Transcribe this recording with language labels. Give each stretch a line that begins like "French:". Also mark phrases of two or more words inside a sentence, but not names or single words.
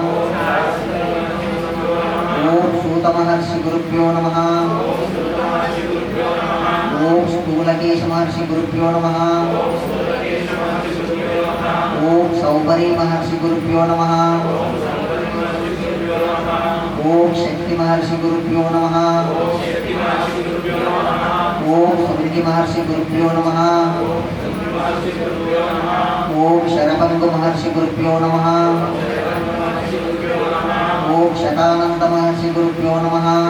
Sanskrit: ఓం సూత మహర్షి గురుభ్యో నమః. ఓం స్థూలకేశ మహర్షి గురుభ్యో నమః. ఓం సౌపరీ మహర్షి గురుభ్యో నమః. ओम शक्ति महर्षि गुरुभ्यो नमः। ओम समृद्धि महर्षि गुरुभ्यो नमः। ओम शरभंग महर्षि गुरुभ्यो नमः। ओम शतानंद महर्षि गुरुभ्यो नमः।